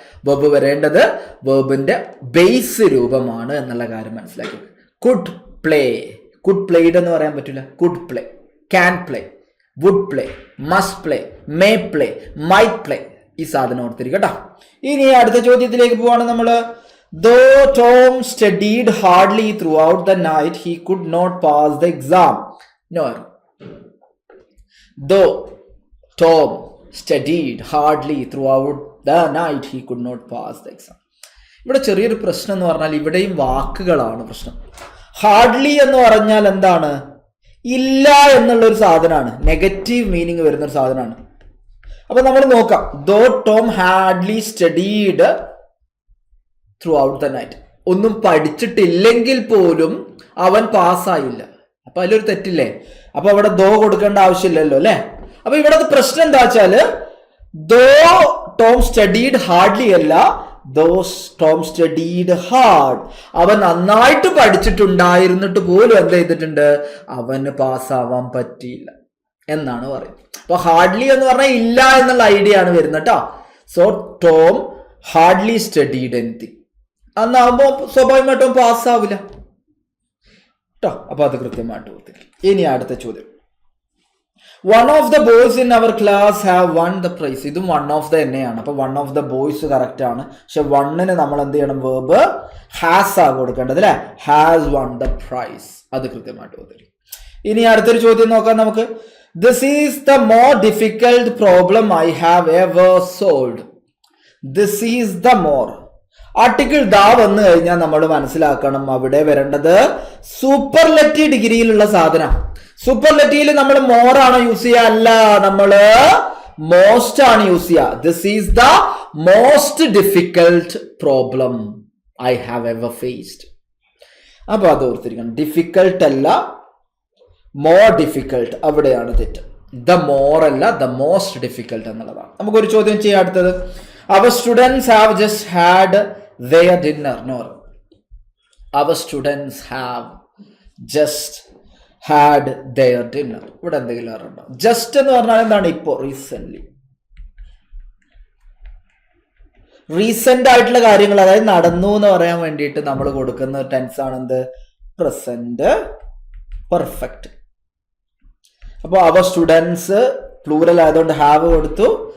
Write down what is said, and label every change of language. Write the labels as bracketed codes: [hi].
[ml] Verb വരേണ്ടത് വേർബിന്റെ base രൂപമാണ് എന്നുള്ള കാര്യം മനസ്സിലാക്കി. [en] could play, could played [ml] എന്ന് പറയാൻ പറ്റില്ല, [en] Could play, can play, would play, must play, may play, might play. [ml] ഈ സാധനം ഓർത്തിരിക്കും കേട്ടോ. ഇനി അടുത്ത ചോദ്യത്തിലേക്ക് പോവാണ് നമ്മള്. [en] Though Tom studied hardly throughout the night, he could not pass the exam. No. Though Tom studied hardly throughout the night, he could not pass the exam. [ml] ഇവിടെ ചെറിയൊരു പ്രശ്നം എന്ന് പറഞ്ഞാൽ ഇവിടെയും വാക്കുകളാണ് പ്രശ്നം. ഹാർഡ്ലി എന്ന് പറഞ്ഞാൽ എന്താണ്? ഇല്ല എന്നുള്ളൊരു സാധനമാണ്, നെഗറ്റീവ് മീനിങ് വരുന്ന ഒരു സാധനമാണ്. അപ്പൊ നമ്മൾ നോക്കാം. [en] Though Tom hardly studied throughout the night, [ml] ഒന്നും പഠിച്ചിട്ടില്ലെങ്കിൽ പോലും അവൻ പാസ്സായില്ല. അപ്പൊ അതിലൊരു തെറ്റില്ലേ? അപ്പൊ അവിടെ ദോ കൊടുക്കേണ്ട ആവശ്യമില്ലല്ലോ അല്ലെ. അപ്പൊ ഇവിടെ പ്രശ്നം എന്താ വെച്ചാല് [en] though Tom studied hardly [ml] അല്ല, [en] Though Tom studied hard. [ml] അവൻ നന്നായിട്ട് പഠിച്ചിട്ടുണ്ടായിരുന്നിട്ട് പോലും എന്ത് ചെയ്തിട്ടുണ്ട്? അവന് പാസ്സാവാൻ പറ്റിയില്ല എന്നാണ് പറയുന്നത്. അപ്പൊ ഹാർഡ്ലി എന്ന് പറഞ്ഞാൽ ഇല്ല എന്നുള്ള ഐഡിയ ആണ് വരുന്നത് കേട്ടോ. So [en] Tom hardly studied anything [ml] അന്നാവുമ്പോ സ്വാഭാവികമായിട്ടും പാസ്സാവില്ല കേട്ടോ. അപ്പൊ അത് കൃത്യമായിട്ട് ഓർത്തിരിക്കും. ഇനി അടുത്ത ചോദ്യം. [en] One of the boys in our class have won the prize. [ml] ഇതും വൺ ഓഫ് ദ തന്നെയാണ്. അപ്പൊ one of the boys correct ആണ്. പക്ഷെ വണ്ണിന് നമ്മൾ എന്ത് ചെയ്യണം? വേർബ് ഹാസ് ആ കൊടുക്കേണ്ടത് അല്ലെ. [en] Has won the prize. [ml] അത് കൃത്യമായിട്ട് ഓർത്തിരിക്കും. ഇനി അടുത്തൊരു ചോദ്യം നോക്കാം നമുക്ക്. [en] This is the more difficult problem I have ever solved. This is the more. [ml] Article ദാ വന്നു കഴിഞ്ഞാൽ നമ്മൾ മനസ്സിലാക്കണം അവിടെ വരേണ്ടത് സൂപ്പർലെറ്റീവ് ഡിഗ്രിയിലുള്ള സാധനം. സൂപ്പർലെറ്റീവിൽ നമ്മൾ മോർ ആണ് യൂസ് ചെയ്യുക, അല്ല നമ്മള് മോസ്റ്റ് ആണ് യൂസ് ചെയ്യുക. [en] This is the most difficult problem I have ever faced. [ml] അപ്പൊ അത് ഓർത്തിരിക്കണം. ഡിഫിക്കൽട്ട് അല്ല, മോർ ഡിഫിക്കൽട്ട്, അവിടെയാണ് തെറ്റ്. ദ മോർ അല്ല, [en] the most difficult [ml] എന്നുള്ളതാണ്. നമുക്കൊരു ചോദ്യം ചെയ്യാം അടുത്തത്. [en] Our students have just had their dinner. No, our students have just had their dinner. [ml] ഇവിടെ എന്തെങ്കിലും അറിയണ്ടോ? ജസ്റ്റ് എന്ന് പറഞ്ഞാൽ എന്താണ്? ഇപ്പോ റീസെന്റ്, റീസെന്റ് ആയിട്ടുള്ള കാര്യങ്ങൾ, അതായത് നടന്നു എന്ന് പറയാൻ വേണ്ടിയിട്ട് നമ്മൾ കൊടുക്കുന്ന ടെൻസ് ആണ് എന്ത്? Present perfect. അപ്പോൾ അവർ സ്റ്റുഡൻസ് പ്ലൂറൽ ആയതുകൊണ്ട് ഹാവ് കൊടുത്തു.